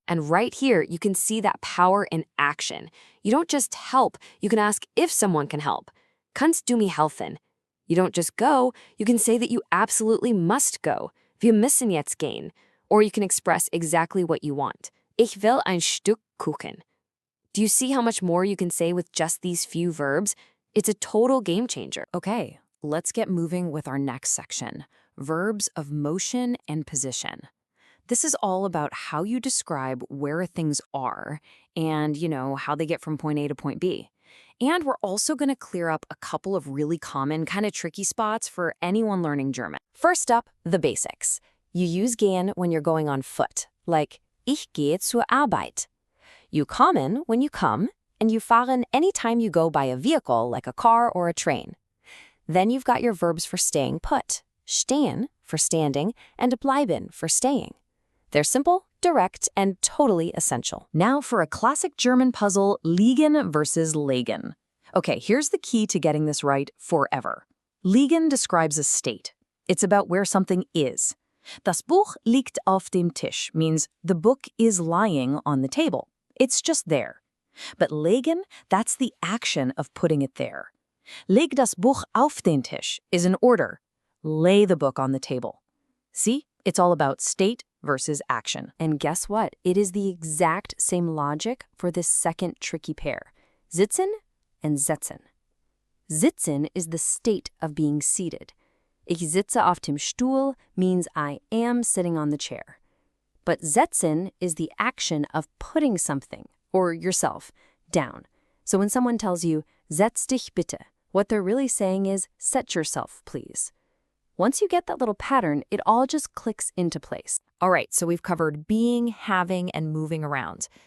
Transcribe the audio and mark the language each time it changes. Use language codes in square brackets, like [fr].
[en] And right here, you can see that power in action. You don't just help, you can ask if someone can help. [de] Kannst du mir helfen? [en] You don't just go, you can say that you absolutely must go. [de] Wir müssen jetzt gehen. [en] Or you can express exactly what you want. [de] Ich will ein Stück Kuchen. [en] Do you see how much more you can say with just these few verbs? It's a total game changer. Okay. Let's get moving with our next section, verbs of motion and position. This is all about how you describe where things are and, how they get from point A to point B. And we're also going to clear up a couple of really common, kind of tricky spots for anyone learning German. First up, the basics. You use gehen when you're going on foot, like [de] ich gehe zur Arbeit. [en] You kommen when you come, and you fahren anytime you go by a vehicle like a car or a train. Then you've got your verbs for staying put, stehen for standing, and bleiben for staying. They're simple, direct, and totally essential. Now for a classic German puzzle, liegen versus legen. Okay, here's the key to getting this right forever. Liegen describes a state. It's about where something is. [de] Das Buch liegt auf dem Tisch [en] means the book is lying on the table. It's just there. But legen, that's the action of putting it there. [de] Leg das Buch auf den Tisch [en] is an order. Lay the book on the table. See? It's all about state versus action. And guess what? It is the exact same logic for this second tricky pair. Sitzen and setzen. Sitzen is the state of being seated. [de] Ich sitze auf dem Stuhl [en] means I am sitting on the chair. But setzen is the action of putting something, or yourself, down. So when someone tells you, [de] setz dich bitte, [en] what they're really saying is, set yourself, please. Once you get that little pattern, it all just clicks into place. All right, so we've covered being, having, and moving around.